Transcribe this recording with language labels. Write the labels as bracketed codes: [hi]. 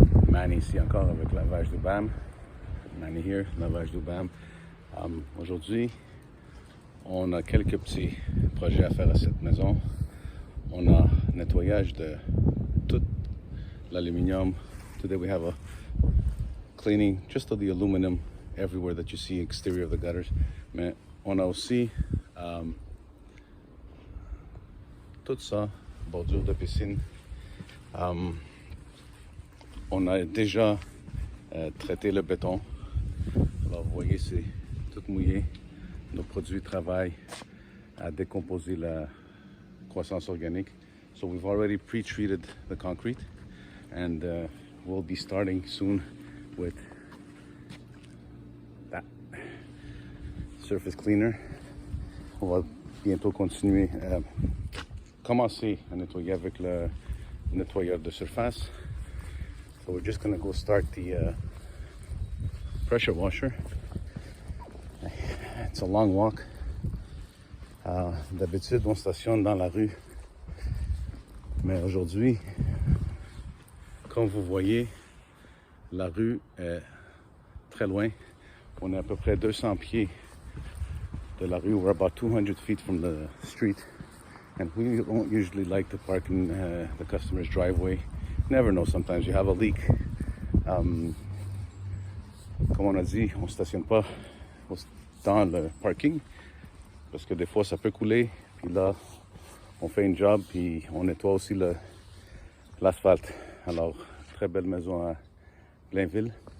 [fr] Manny ici encore avec Lavage du BAM. [en] Manny here, Lavage du BAM. [fr] Aujourd'hui, on a quelques petits projets à faire à cette maison. On a nettoyage de tout l'aluminium. [en] Today we have a cleaning just of the aluminum everywhere that you see exterior of the gutters. [fr] Mais on a aussi tout ça, bordure de piscine. On a déjà traité le béton. Alors vous voyez, c'est tout mouillé. Nos produits travaillent à décomposer la croissance organique. [en] So we've already pre-treated the concrete and we'll be starting soon with that surface cleaner. [fr] On va bientôt continuer commencer à nettoyer avec le nettoyeur de surface. [en] So we're just gonna go start the pressure washer. It's a long walk. [fr] D'habitude, on stationne dans la rue. Mais aujourd'hui, comme vous voyez, la rue est très loin. On est à peu près 200 pieds de la rue. [en] We're about 200 feet from the street. And we don't usually like to park in the customer's driveway. Never know, sometimes you have a leak. [fr] Comme on a dit, on ne stationne pas dans le parking parce que des fois ça peut couler. Puis là, on fait une job puis on nettoie aussi l'asphalte. Alors, très belle maison à Blainville.